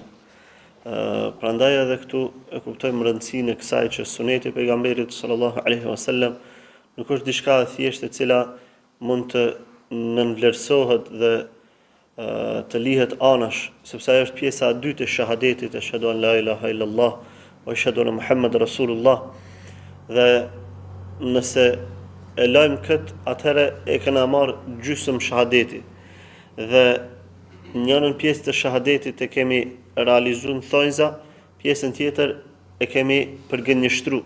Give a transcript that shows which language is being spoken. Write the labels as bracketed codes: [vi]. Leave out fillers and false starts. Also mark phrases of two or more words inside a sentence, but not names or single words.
[sq] Prandaj edhe këtu e kuptojmë rëndësinë e kësaj që suneti e pejgamberit [ar] صلى الله عليه وسلم [sq] nuk është diçka e thjeshtë e cila mund të nënvlerësohet dhe të lihet anash, sepse ajo është pjesa e dytë e shahadetit, [ar] أشهد أن لا إله إلا الله وأشهد أن محمدا رسول الله. [sq] Dhe nëse e lajmë këtë, atëherë e kena marrë gjysmë shahadeti. Dhe njënën pjesë të shahadetit e kemi realizuar në thonjza, pjesën tjetër e kemi përgënjeshtruar.